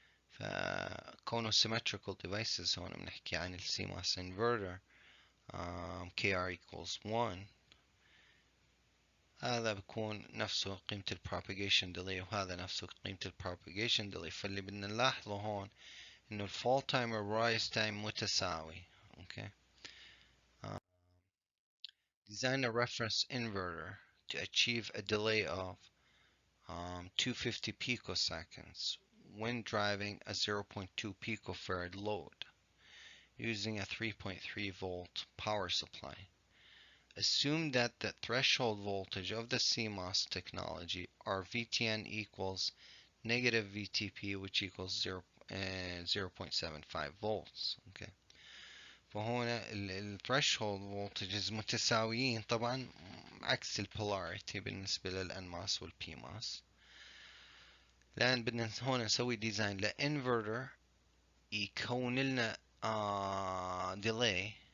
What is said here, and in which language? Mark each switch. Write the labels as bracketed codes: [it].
[ar] فكونه symmetrical devices هون بنحكي عن ال CMOS inverter [en] KR equals 1. [ar] هذا بيكون نفسه قيمة ال propagation delay وهذا نفسه قيمة ال propagation delay. فاللي بدنا نلاحظه هون إنه ال fall time و rise time متساوي. [en] Okay. Design a reference inverter to achieve a delay of 250 picoseconds when driving a 0.2 picofarad load using a 3.3 volt power supply. Assume that the threshold voltage of the CMOS technology or VTN equals negative VTP, which equals 0.75 volts. Okay. [ar] فهنا الثريشولد voltages متساويين طبعا عكس البولاريتي بالنسبة للأنماس والبيماس. الآن بدنا هون نسوي ديزاين لإنفرتر يكون لنا delay.